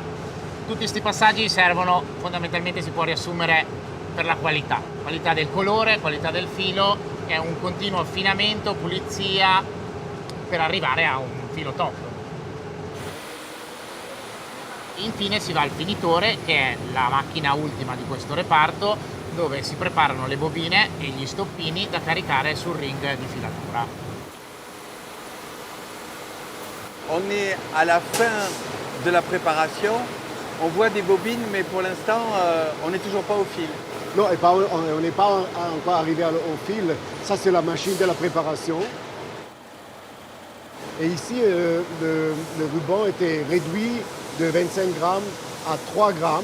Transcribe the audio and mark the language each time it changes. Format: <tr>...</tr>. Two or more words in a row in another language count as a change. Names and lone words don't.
<it>Tutti questi passaggi servono, fondamentalmente si può riassumere, per la qualità del colore, qualità del filo, è un continuo affinamento, pulizia, per arrivare a un filo top. Infine si va al finitore, che è la macchina ultima di questo reparto, dove si preparano le bobine e gli stoppini da caricare sul ring di filatura.</it> <fr>On est à la fin de la préparation, on voit des bobines, mais pour l'instant, on n'est toujours pas au fil. Non, on n'est pas encore arrivé au fil. Ça, c'est la machine de la préparation. Et ici, le ruban était réduit de 25 grammes à 3 grammes.</fr>